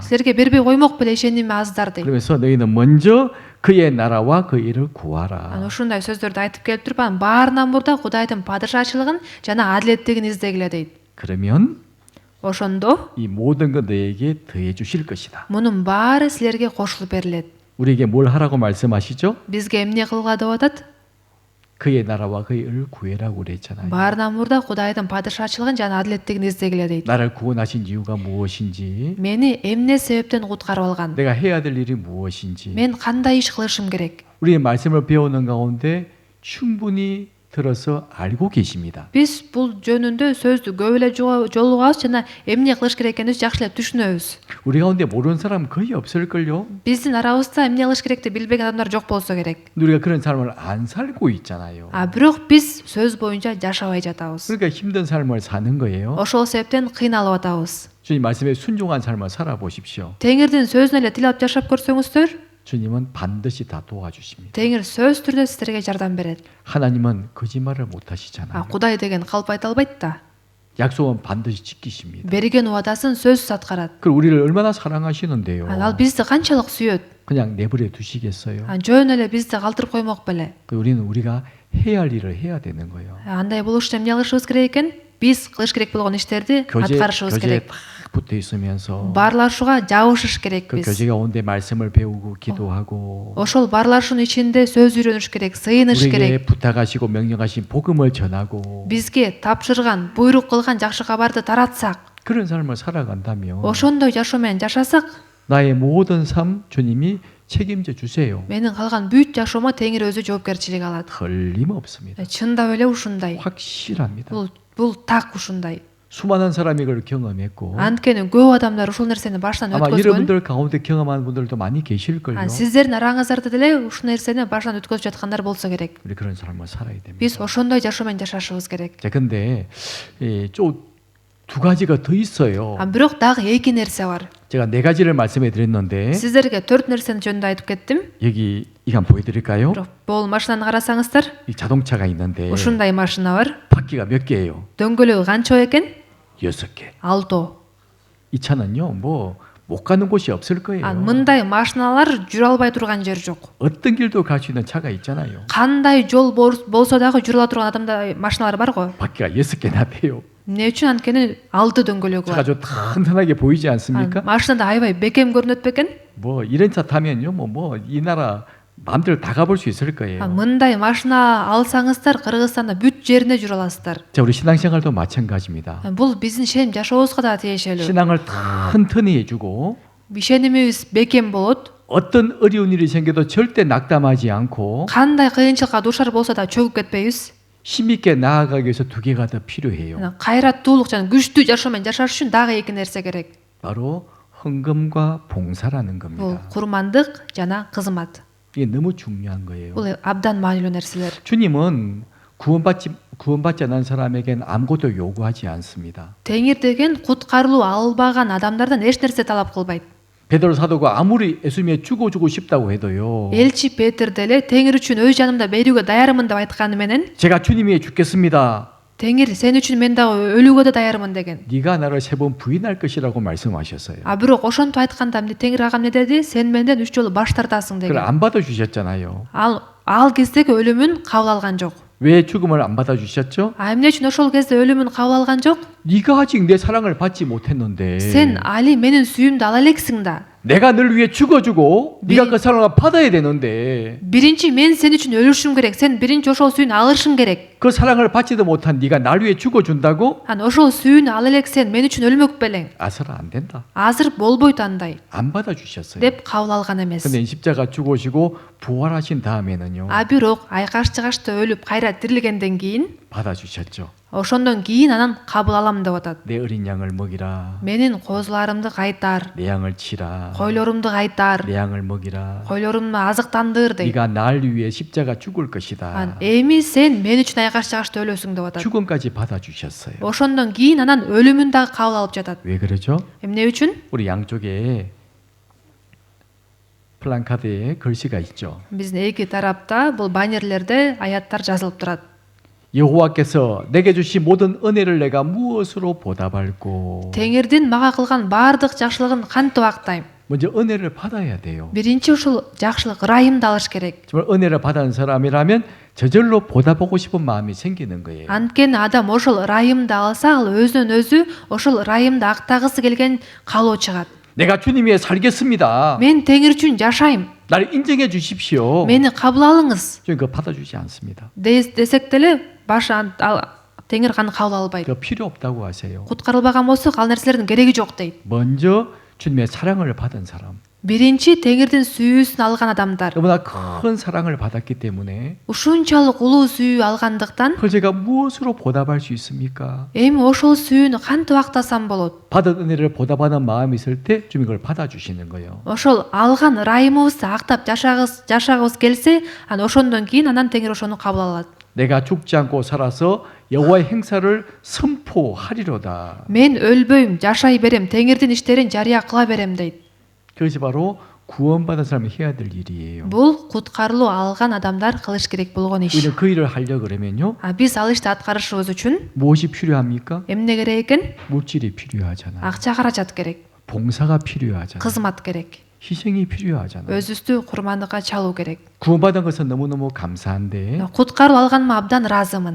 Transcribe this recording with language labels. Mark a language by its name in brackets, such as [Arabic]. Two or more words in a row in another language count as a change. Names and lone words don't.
[Kyrgyz] бербей коймок беле ишеними аздар дейт. [Korean] 그러면서 너희는 먼저 그의 나라와 그 일을 구하라. [Kyrgyz] Ушундай сөздөрдү айтып келип туруп, анын баарынан мурда Кудайдын падышачылыгын жана адилеттигин издегиле дейт. [Korean] 그러면 [Kyrgyz] Ошондо [Korean] 이 모든 것 너에게 더해 주실 것이다. [Kyrgyz] мунун баары силерге кошулуп берилет. [Korean] 우리에게 뭘 하라고 말씀하시죠? [Kyrgyz] Бизге эмне кылга деп атат? [Korean] 그의 나라와 그의 일을 구해라고 그랬잖아요. [Kyrgyz] Баарынан мурда Кудайдын падышачылыгын жана адилеттигин издегиле дейт. [Korean] 나를 구원하신 이유가 무엇인지, [Kyrgyz] Мени эмне себептен куткарып алган? [Korean] 내가 해야 될 일이 무엇인지, [Kyrgyz] Мен кандай иш кылышым керек? [Korean] 우리의 말씀을 배우는 가운데 충분히 들어서 알고 계십니다. [Kyrgyz] Биз бул жөнүндө сөздү көп эле жолугабыз жана эмне кылыш керек экенибизди жакшы эле түшүнөбүз. [Korean] 우리 가운데 모르는 사람 거의 없을걸요? [Kyrgyz] Биздин арабызда эмне кылыш керекти билбеген адамдар жок болсо керек. [Korean] 우리가 그런 삶을 안 살고 있잖아요. [Kyrgyz] Бирок биз сөз боюнча жашабай жатабыз. [Korean] 그러니까 힘든 삶을 사는 거예요. [Kyrgyz] Ошол себептен кыйналып атабыз. [Korean] 주님 말씀에 순종한 삶을 살아보십시오. [Kyrgyz] Теңирдин сөзүнө эле тил алып жашап көрсөңүздөр, [Korean] 주님은 반드시 다 도와주십니다. [Kyrgyz] Теңир сөз түрдө силерге жардам берет. [Korean] 하나님은 거짓말을 못 하시잖아요. [Kyrgyz] Кудай деген калп айта албайт да. [Korean] 약속은 반드시 지키십니다. [Kyrgyz] Берген уадасын сөзсүз аткарат. [Korean] 그 우리를 얼마나 사랑하시는데요. [Kyrgyz] Ал бизди канчалык сүйөт. [Korean] 그냥 내버려 두시겠어요? [Kyrgyz] Жөн эле бизди калтырып коймок беле. [Korean] 우리는 우리가 해야 할 일을 해야 되는 거예요. [Kyrgyz] Андай болуш эмне кылышыбыз керек экен? биз кылыш керек болгон иштерди аткарышыбыз [Korean] 교제에 [Kyrgyz] керек. [Korean] 딱 붙어 있으면서 [Kyrgyz] Баарлашууга жабышыш [Korean] 그 [Kyrgyz] керекпиз. [Korean] 교제 가운데 말씀을 배우고 기도하고 [Kyrgyz] ошол баарлашуунун ичинде сөз үйрөнүш керек, сыйыныш керек. [Korean] 우리에게 부탁하시고 명령하신 복음을 전하고 [Kyrgyz] Бизге тапшырган, буйрук кылган жакшы кабарды таратсак, [Korean] 그런 삶을 살아간다면 [Kyrgyz] ошондой жашоо менен жашасак, [Korean] 나의 모든 삶 주님이 책임져 주세요. [Kyrgyz] менин калган бүт жашоомо Теңир өзү жоопкерчилик алат. [Korean] 틀림없습니다. [Kyrgyz] Чындап эле ушундай. [Korean] 확실합니다. [Kyrgyz] Бул так ушундай. [Korean] 수많은 사람이 그걸 경험했고 [Kyrgyz] Анткени көп адамдар ушул нерсени башынан [Korean] 아마 [Kyrgyz] өткөзгөн. [Korean] 여러분들 가운데 경험한 분들도 많이 계실걸요. [Kyrgyz] Сиздердин араңыздарда деле ушул нерсени башынан өткөзүп жаткандар болсо керек. [Korean] 우리 그런 삶을 살아야 됩니다. [Kyrgyz] Биз ошондой жашоо менен жашашыбыз керек. [Korean] 자, 근데 좀 두 가지가 더 있어요. [Kyrgyz] Бирок дагы эки нерсе бар. [Korean] 제가 네 가지를 말씀해 드렸는데 [Kyrgyz] Сиздерге 4 нерсени жөнүндө айтып кеттим. [Korean] 여기 이거 한번 보여드릴까요? [Kyrgyz] Бирок бул машинаны карасаңыздар, [Korean] 이 자동차가 있는데 [Kyrgyz] ушундай машина бар. [Korean] 바퀴가 몇 개예요? [Kyrgyz] дөңгөлөгү канча экен? [Korean] 6개. [Kyrgyz] 6. [Korean] 이 차는요, 뭐 못 가는 곳이 없을 거예요. [Kyrgyz] Мындай машиналар жүрө албай турган жер жок. [Korean] 어떤 길도 갈 수 있는 차가 있잖아요. [Kyrgyz] Кандай жол болсо дагы жүрө ала турган адамдар машиналар бар го. [Korean] 바퀴가 6개나 돼요. [Kyrgyz] Эмне үчүн? Анткени 6 дөңгөлөгү [Korean] 차가 [Kyrgyz] бар. [Korean] 좀 튼튼하게 보이지 않습니까? [Kyrgyz] машинада аябай бекем көрүнөт бекен? [Korean] 뭐 이런 차 타면요, 이 나라 마음대로 다 가볼 수 있을 거예요. [Kyrgyz] Мындай машина алсаңыздар Кыргызстанда бүт жерине жүрө аласыздар. [Korean] 자, 우리 신앙생활도 마찬가지입니다. [Kyrgyz] Бул биздин ишеним жашообузга да тиешелүү. [Korean] 신앙을 튼튼히 해주고 [Kyrgyz] Ишенимибиз бекем болот. [Korean] 어떤 어려운 일이 생겨도 절대 낙담하지 않고 [Kyrgyz] Кандай кыйынчылыкка дуушар болсо да чөгүп кетпейбиз. [Korean] 힘있게 나아가기 위해서 두 개가 더 필요해요. [Kyrgyz] Кайраттуулук жана күчтүү жашоо менен жашаш үчүн дагы эки нерсе керек. [Korean] 바로 헌금과 봉사라는 [Kyrgyz] Бул [Korean] 겁니다. [Kyrgyz] курмандык жана кызмат. [Korean] 이게 너무 중요한 거예요. [Kyrgyz] Бул абдан маанилүү нерселер. [Korean] 주님은 구원받지 않은 사람에겐 아무것도 요구하지 않습니다. [Kyrgyz] Теңир деген куткарылуу албаган адамдардан эч нерсе талап кылбайт. [Korean] 베드로 사도가 아무리 예수님이 죽어주고 싶다고 해도요. [Kyrgyz] Элчи Петр деле Теңир үчүн өз жанымда берүүгө даярмын деп айтканы менен [Korean] 제가 주님 위해 죽겠습니다. [Kyrgyz] Теңир сен үчүн мен дагы өлүүгө да даярмын деген. [Korean] 네가 나를 세 번 부인할 것이라고 말씀하셨어요. [Kyrgyz] Бирок ошентип айтканда Теңир ага эмне деди? Сен менден 3 жолу баш тартасың [Korean] 그걸 [Kyrgyz] деген. [Korean] 안 받아주셨잖아요. [Kyrgyz] Ал кездеги өлүмүн кабыл алган жок. [Korean] 왜 죽음을 안 받아주셨죠? [Kyrgyz] Эмне үчүн ошол кезде өлүмүн кабыл алган жок? [Korean] 네가 아직 내 사랑을 받지 못했는데 [Kyrgyz] Сен али менин сүйүмдү ала элексиң да. [Korean] 내가 널 위해 죽어주고 네가 그 사랑을 받아야 되는데 [Kyrgyz] Биринчи мен сен үчүн өлүшүм керек. Сен биринчи ошол сүйүүнү алышың керек. [Korean] 그 사랑을 받지도 못한 네가 날 위해 죽어준다고? [Kyrgyz] Ошол сүйүүнү ала элек сен мен үчүн өлмөк белең. [Korean] 아서라 안 된다. [Kyrgyz] Азыр болбойт андай [Korean] 안 받아주셨어요. [Kyrgyz] деп кабыл алган эмес. [Korean] 근데 십자가 죽으시고 부활하신 다음에는요. [Kyrgyz] Бирок айкаш чыгашта өлүп кайра тирилгенден кийин [Korean] 받아주셨죠. [Kyrgyz] ошондон кийин анан кабыл алам деп атат. [Korean] 내 어린 양을 먹이라. [Kyrgyz] Менин козуларымды кайтар, [Korean] 내 양을 치라. [Kyrgyz] койлорумду кайтар, [Korean] 내 양을 먹이라. [Kyrgyz] койлорумду азыктандыр дейт. [Korean] 네가 날 위해 십자가 죽을 것이다. [Kyrgyz] Эми сен мен үчүн айкаш чыгашта өлөсүң деп атат. [Korean] 죽음까지 받아주셨어요. [Kyrgyz] Ошондон кийин анан өлүмүн дагы кабыл алып жатат. [Korean] 왜 그러죠? [Kyrgyz] Эмне үчүн? [Korean] 우리 양쪽에 플랜카드에 글씨가 있죠. [Kyrgyz] Биздин эки тарапта бул баннерлерде аяттар жазылып турат. [Korean] 여호와께서 내게 주신 모든 은혜를 내가 무엇으로 보답할꼬? [Kyrgyz] Теңирдин мага кылган баардык жакшылыгын кантип актайм? [Korean] 먼저 은혜를 받아야 돼요. [Kyrgyz] Биринчи ушул жакшылык ырайымды алыш керек. [Korean] 정말 은혜를 받은 사람이라면 저절로 보답하고 싶은 마음이 생기는 거예요. [Kyrgyz] Анткени адам ошол ырайымды алса, ал өзүнөн өзү ошол ырайымды актагысы келген калоо чыгат. [Korean] 내가 주님 위해 살겠습니다. [Kyrgyz] Мен Теңир үчүн жашайм. [Korean] 나를 인정해 주십시오. [Kyrgyz] Мени кабыл алыңыз. [Korean] 저는 그거 받아주지 않습니다. [Kyrgyz] Десек деле Теңир аны кабыл албайт. [Korean] 그거 필요 없다고 하세요. [Kyrgyz] Куткарылбаган болсо ал нерселердин кереги жок дейт. [Korean] 먼저 주님의 사랑을 받은 사람. [Kyrgyz] Биринчи Теңирдин сүйүүсүн алган адамдар. [Korean] 너무나 큰 사랑을 받았기 때문에 [Kyrgyz] Ушунчалык улуу сүйүү алгандыктан [Korean] 그걸 제가 무엇으로 보답할 수 있습니까? [Kyrgyz] эми ошол сүйүүнү кантип актасам болот? [Korean] 받은 은혜를 보답하는 마음이 있을 때 주님이 그걸 받아주시는 거예요. [Kyrgyz] Ошол алган ырайымыбызды актап жашагыбыз келсе, ана ошондон кийин анан Теңир ошону кабыл алат. [Korean] 내가 죽지 않고 살아서 여호와의 행사를 선포하리로다. [Kyrgyz] Мен өлбөйм, жашай берем, Теңирдин иштерин жарыя кыла берем дейт. [Korean] 그것이 바로 구원받은 사람이 해야 될 일이에요. [Kyrgyz] Бул куткарылуу алган адамдар кылыш керек болгон иш. [Korean] 우리는 그 일을 하려 그러면요. [Kyrgyz] Биз ал ишти аткарышыбыз үчүн [Korean] 무엇이 필요합니까? [Kyrgyz] эмне керек экен? [Korean] 물질이 필요하잖아요. [Kyrgyz] Акча каражат керек, [Korean] 봉사가 필요하잖아요. [Kyrgyz] кызмат керек, [Korean] 희생이 필요하잖아요. [Kyrgyz] өзүбүздү курмандыкка чалуу керек. [Korean] 구원받은 것은 너무너무 감사한데 [Kyrgyz] Куткарылуу алганыма абдан ыраазымын.